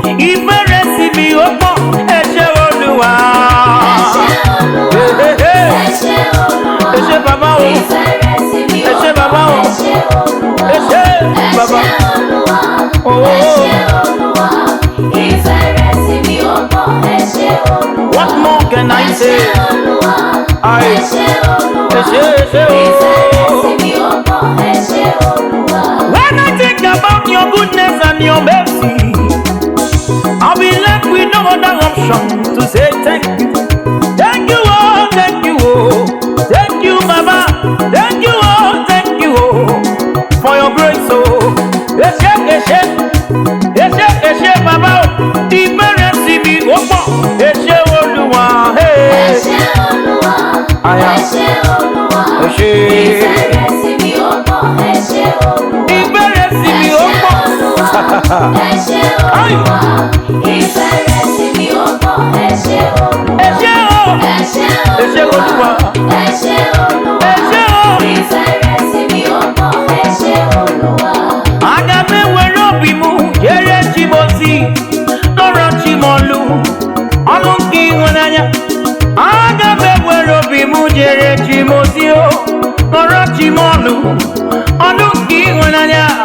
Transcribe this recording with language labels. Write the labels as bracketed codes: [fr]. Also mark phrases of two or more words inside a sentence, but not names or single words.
[yo] Ìfẹ́ rẹ sí mi ó pọ̀. Ẹ ṣé Olúwa. Ẹ ṣé Olúwa. Hey, hey, hey. Ẹ ṣé Olúwa. Ẹ ṣé bàbá o. Ìfẹ́ rẹ sí mi Ẹ ṣé ó bàbá pọ̀. o. Ẹ ṣé Olúwa. Ẹ ṣé bàbá. Ẹ ṣé Olúwa. Oh. Ẹ ṣé Olúwa. Ìfẹ́ rẹ sí mi ó pọ̀. Ẹ ṣé Olúwa. [en] What more can I [yo] Ẹ ṣé [en] say? Olúwa. [yo] I Ẹ ṣé Olúwa. Ẹ ṣé, ẹ ṣé o. Ìfẹ́ rẹ sí mi ó pọ̀. Ẹ ṣé Olúwa. [en] When I think about your goodness and your mercy, I'll be left with no other option to say thank you. Thank you, oh, thank you, oh. Thank you, Baba. Thank you, oh, thank you, oh, for your grace, oh. [yo] Ẹ ṣé, ẹ ṣé. Ẹ ṣé, ẹ ṣé, Baba, oh. Ìfẹ́ rẹ sí mi ó pọ̀. Ẹ ṣé Olúwa, hey. Ẹ ṣé Olúwa. Aya. Ẹ ṣé Olúwa. Ẹ ṣé. Ìfẹ́ rẹ sí mi ó pọ̀. Ẹ ṣé Olúwa. Ìfẹ́ rẹ sí mi ó pọ̀. Ẹ ṣé Olúwa. Ẹ ṣé Ai. Olúwa. Ìfẹ́ rẹ sí mi ó pọ̀. Ẹ ṣé Olúwa. Ẹ ṣé o. Ẹ ṣé Ẹ ṣé Olúwa. Olúwa. Ẹ ṣé Olúwa. Ẹ ṣé o. Ìfẹ́ rẹ sí mi ó pọ̀. Ẹ ṣé Olúwa. [ig] Aga m ewere obi m jere chi m ozi, nọrọ chi m ọlụ, ọlụ nke ịhụnanya. Aga m ewere obi m jere chi m ozi, o, nọrọ chi m ọlụ, ọlụ nke ịhụnanya.